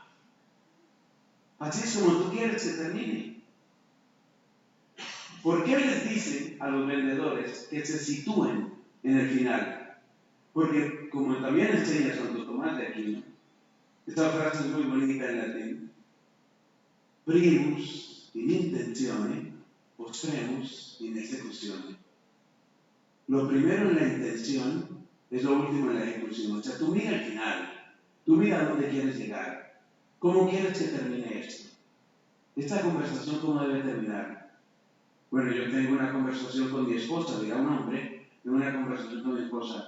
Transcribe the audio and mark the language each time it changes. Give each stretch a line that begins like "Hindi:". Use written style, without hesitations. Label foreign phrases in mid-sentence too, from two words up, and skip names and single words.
Spanish: Así es como tú quieres que termine. ¿Por qué les dicen a los vendedores que se sitúen en el final? Porque, como también enseña Santo Tomás de Aquino, esta frase es muy bonita en latín.
Latin: Primus in intentione, postremus in execuzione.
Spanish: Lo primero en la intención es lo último en la ejecución. O sea, tú mira el final, tú mira a dónde quieres llegar, cómo quieres que termine esto. Esta conversación, ¿cómo debe terminar? Bueno, yo tengo una conversación con mi esposa, dirá un hombre, tengo una conversación con mi esposa.